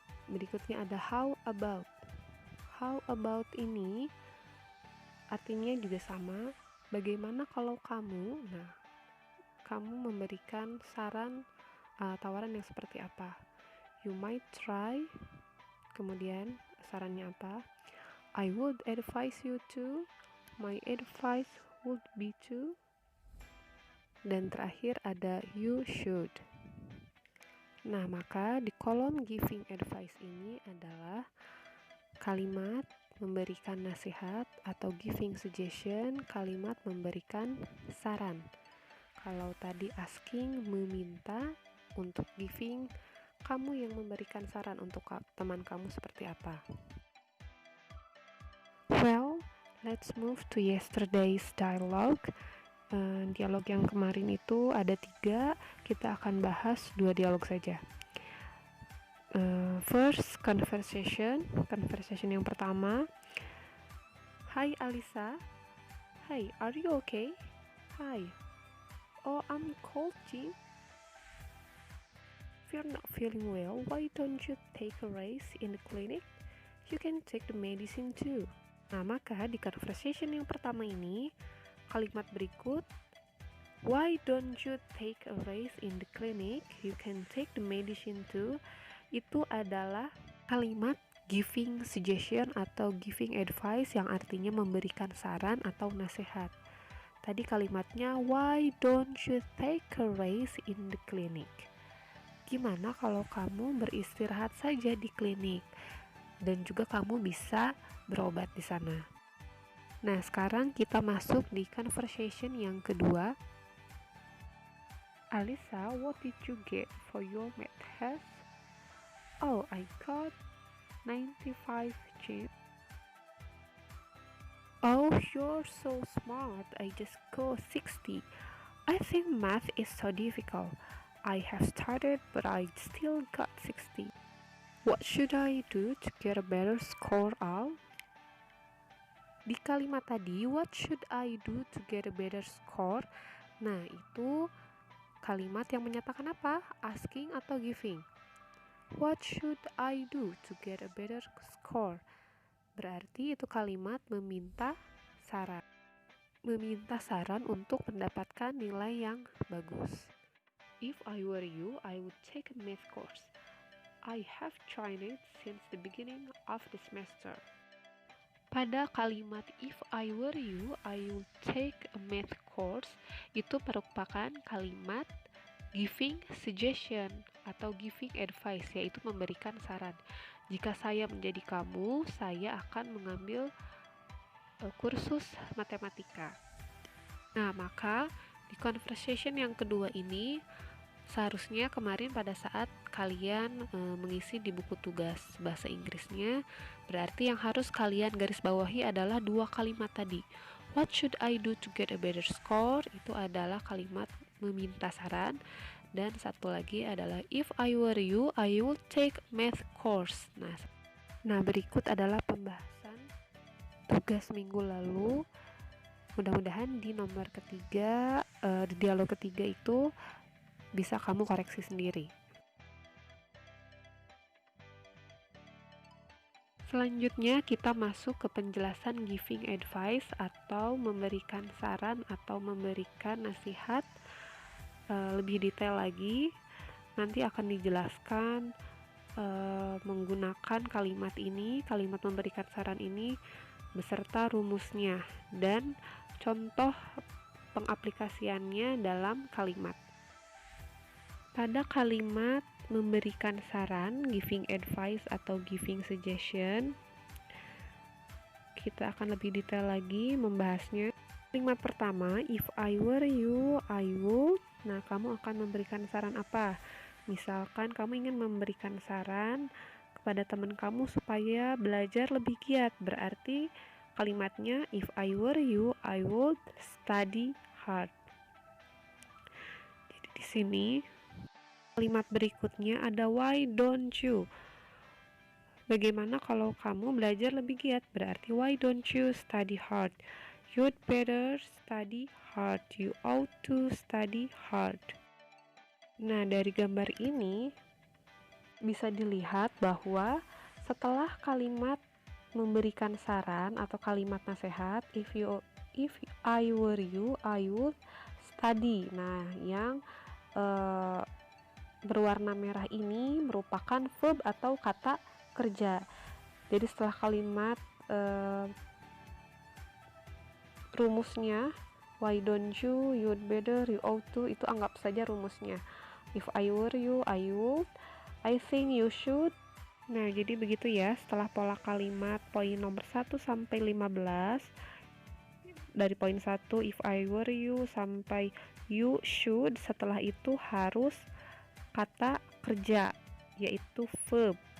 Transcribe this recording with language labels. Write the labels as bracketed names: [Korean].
[Indonesian] Berikutnya ada [English] how about. How about [Indonesian] ini artinya juga sama, bagaimana kalau kamu. Nah, kamu memberikan saran, tawaran yang seperti apa. [English] You might try. [Indonesian] Kemudian sarannya apa? [English] I would advise you to, my advice would be to. [Indonesian] Dan terakhir ada [English] you should. [Indonesian] Nah, maka di kolom giving advice ini adalah kalimat memberikan nasihat atau giving suggestion, kalimat memberikan saran. Kalau tadi asking meminta, untuk giving kamu yang memberikan saran untuk teman kamu seperti apa. [English] Well, let's move to yesterday's dialogue. [Indonesian] Dialog yang kemarin itu ada 3, kita akan bahas 2 dialog saja. [English] First, conversation [Indonesian] yang pertama. [English] Hi Alisa. Hi, are you okay? Hi. Oh, I'm cold, Jim. If you're not feeling well, why don't you take a rest in the clinic? You can take the medicine too. [Indonesian] Nah, maka di conversation yang pertama ini, kalimat berikut, [English] why don't you take a rest in the clinic? You can take the medicine too. [Indonesian] Itu adalah kalimat giving suggestion atau giving advice yang artinya memberikan saran atau nasihat. Tadi kalimatnya, [English] why don't you take a rest in the clinic? [Indonesian] Gimana kalau kamu beristirahat saja di klinik dan juga kamu bisa berobat di sana. Nah, sekarang kita masuk di conversation yang kedua. [English] Alisa, what did you get for your math test? Oh, I got 95 Jim. Oh, you're so smart. I just got 60. I think math is so difficult. I have started, but I still got 60. What should I do to get a better score, Al? [Indonesian] Di kalimat tadi, [English] what should I do to get a better score? [Indonesian] Nah, itu kalimat yang menyatakan apa? Asking atau giving? [English] What should I do to get a better score? [Indonesian] Berarti itu kalimat meminta saran. Meminta saran untuk mendapatkan nilai yang bagus. [English] If I were you, I would take a math course. I have tried it since the beginning of the semester. [Indonesian] Pada kalimat [English] if I were you, I would take a math course, [Indonesian] itu merupakan kalimat giving suggestion atau giving advice, yaitu memberikan saran. Jika saya menjadi kamu, saya akan mengambil kursus matematika. Nah, maka di conversation yang kedua ini, seharusnya kemarin pada saat kalian mengisi di buku tugas bahasa Inggrisnya, berarti yang harus kalian garis bawahi adalah dua kalimat tadi. [English] What should I do to get a better score? [Indonesian] Itu adalah kalimat meminta saran. Dan satu lagi adalah [English] if I were you, I would take math course. [Indonesian] Nah, berikut adalah pembahasan tugas minggu lalu. Mudah-mudahan di nomor ketiga, di dialog ketiga itu bisa kamu koreksi sendiri. Selanjutnya kita masuk ke penjelasan giving advice atau memberikan saran atau memberikan nasihat lebih detail lagi. Nanti akan dijelaskan menggunakan kalimat ini, kalimat memberikan saran ini beserta rumusnya dan contoh pengaplikasiannya dalam kalimat. Pada kalimat memberikan saran, giving advice atau giving suggestion, kita akan lebih detail lagi membahasnya. Kalimat pertama, [English] if I were you, I would. [Indonesian] Nah, kamu akan memberikan saran apa? Misalkan kamu ingin memberikan saran kepada teman kamu supaya belajar lebih giat, berarti kalimatnya [English] if I were you, I would study hard. [Indonesian] Jadi di sini kalimat berikutnya ada [English] why don't you? [Indonesian] Bagaimana kalau kamu belajar lebih giat? Berarti [English] why don't you study hard? You'd better study hard. You ought to study hard. [Indonesian] Nah, dari gambar ini bisa dilihat bahwa setelah kalimat memberikan saran atau kalimat nasihat, [English] if I were you, I would study. [Indonesian] Nah, yang berwarna merah ini merupakan verb atau kata kerja. Jadi setelah kalimat rumusnya [English] why don't you, you'd better, you ought to, [Indonesian] itu anggap saja rumusnya. [English] If I were you, I would, I think you should. [Indonesian] Nah, jadi begitu ya, setelah pola kalimat poin nomor 1 sampai 15, dari poin 1 [English] if I were you [Indonesian] sampai [English] you should, [Indonesian] setelah itu harus kata kerja, yaitu verb.